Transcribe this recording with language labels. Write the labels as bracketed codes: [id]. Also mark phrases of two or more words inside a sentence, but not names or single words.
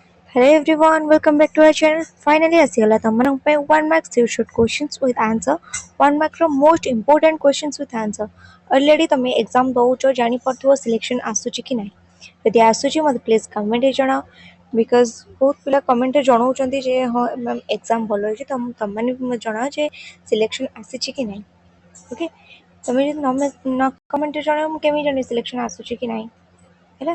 [en] Hello everyone, welcome back to our channel. Finally, [or] ଆସିଗଲା ତମମାନଙ୍କ ପାଇଁ [en] 1 mark short questions with answer. 1 mark ର most important questions with answer. [or] Already ତମେ exam ଦଉଛ ଜାଣିପାରୁଥିବ ସିଲେକ୍ସନ ଆସୁଛି କି ନାହିଁ. ଯଦି ଆସୁଛି ମୋତେ ପ୍ଲିଜ୍ କମେଣ୍ଟରେ ଜଣାଅ ବିକଜ ବହୁତ ପିଲା କମେଣ୍ଟରେ ଜଣାଉଛନ୍ତି ଯେ ହଁ [en] ma'am exam [or] ଭଲ ହେଇଛି ତ ତମମାନେ ବି ଜଣାଅ ଯେ ସିଲେକ୍ସନ ଆସିଛି କି ନାହିଁ. ଓକେ, ତମେ ଯଦି ନ କମେଣ୍ଟରେ ଜଣାଅ ମୁଁ କେମିତି ଜାଣିବି ସିଲେକ୍ସନ ଆସୁଛି କି ନାହିଁ ହେଲା.